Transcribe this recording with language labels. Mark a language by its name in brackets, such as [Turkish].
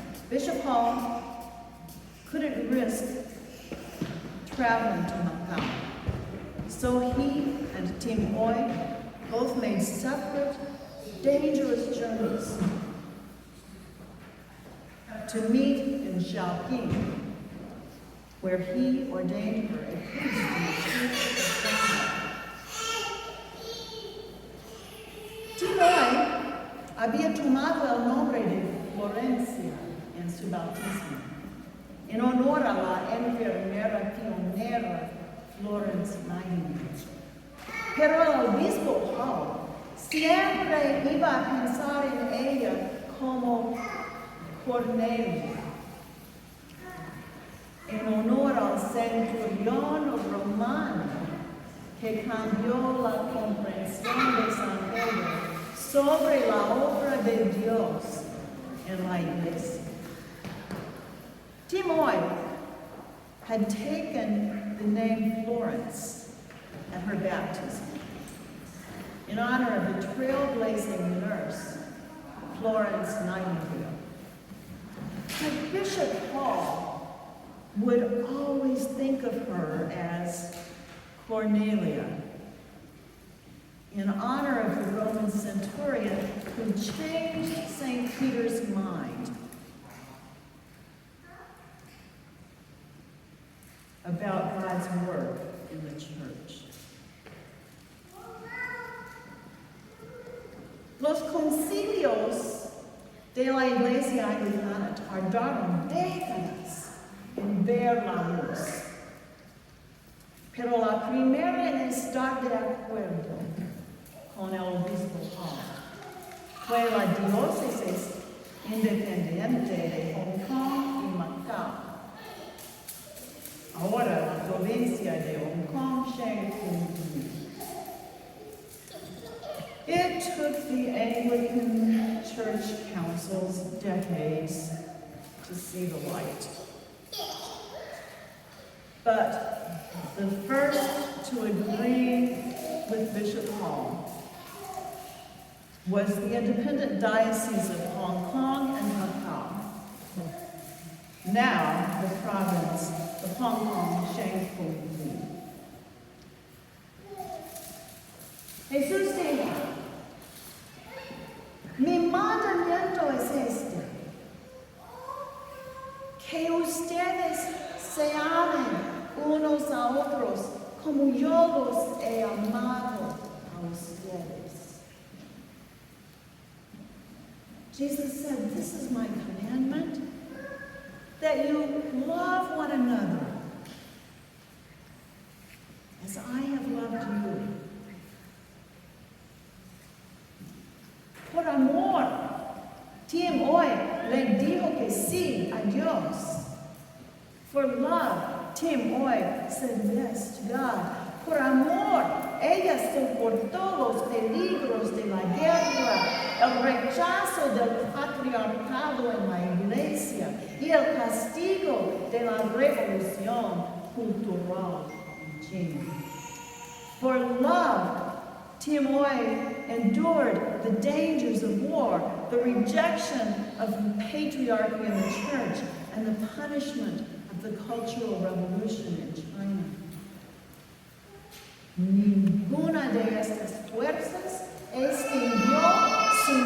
[English] Bishop Hall couldn't risk traveling to Macau, so he and Tim Oy both made separate, dangerous journeys to meet in Shaoqing, where he ordained her a priest in the Church of God. [Spanish] Tim Oy había tomado el nombre de Florencia en su bautismo, en honor a la enfermera pionera Florence Nightingale. Pero el obispo Hall siempre iba a pensar en ella como Cornelia, en honor al centurión romano que cambió la comprensión de San Pedro sobre la obra de Dios en la Iglesia. [English] Timoy had taken the name Florence at her baptism in honor of the trailblazing nurse, Florence Nightingale. But Bishop Hall would always think of her as Cornelia, in honor of the Roman centurion who changed St. Peter's mind about God's work in the church. [Spanish] Los concilios de la Iglesia Anglicana tardaron décadas en ver la luz, pero la primera en estar de acuerdo con el obispo Hall fue la diócesis independiente de Hong Kong y Macao, ahora la provincia de Hong Kong, Shanghai. [English] It took the Anglican Church Councils decades to see the light. But the first to agree with Bishop Hall was the independent diocese of Hong Kong and Macau, now the province of Hong Kong, Shanghai. [Spanish] Jesús dijo, mi mandamiento es este, que ustedes se amen unos a otros como yo los he amado a ustedes. [English] Jesus said, this is my commandment, that you love one another as I have loved you. [Spanish] Por amor, Tim Oy le dijo que sí a Dios. [English] For love, Tim Oy said yes to God. [Spanish] Por amor, ella soportó los peligros de la guerra, el rechazo del patriarcado en la Iglesia y el castigo de la revolución cultural en China. [English] For love, Tim Oy endured the dangers of war, the rejection of patriarchy in the church, and the punishment of the Cultural Revolution in China. [Spanish] Ninguna de estas fuerzas extinguió